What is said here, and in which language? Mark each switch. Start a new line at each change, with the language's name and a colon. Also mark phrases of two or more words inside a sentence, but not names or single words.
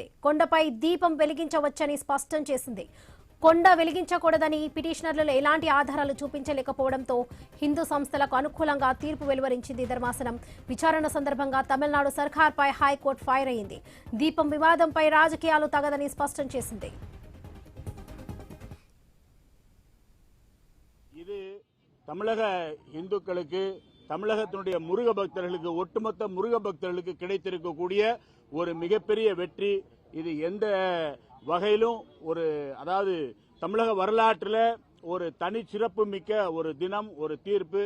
Telugu: కొండపై దీపం వెలిగించవచ్చని స్పష్టం చేసింది. కొండ వెలిగించకూడదని పిటిషనర్లు ఎలాంటి ఆధారాలు చూపించలేకపోవడంతో హిందూ సంస్థలకు అనుకూలంగా తీర్పు వెలువరించింది ధర్మాసనం. విచారణ సందర్భంగా తమిళనాడు సర్కార్పై హైకోర్టు ఫైర్ అయింది. దీపం వివాదంపై రాజకీయాలు తగదని స్పష్టం చేసింది.
Tamil: தமிழக இந்துக்களுக்கு தமிழகத்தினுடைய முருக பக்தர்களுக்கு ஒட்டுமொத்த முருக பக்தர்களுக்கு கிடைத்திருக்கக்கூடிய ஒரு மிகப்பெரிய வெற்றி. இது எந்த வகையிலும் ஒரு அதாவது தமிழக வரலாற்றில் ஒரு தனி சிறப்பு மிக்க ஒரு தினம், ஒரு தீர்ப்பு.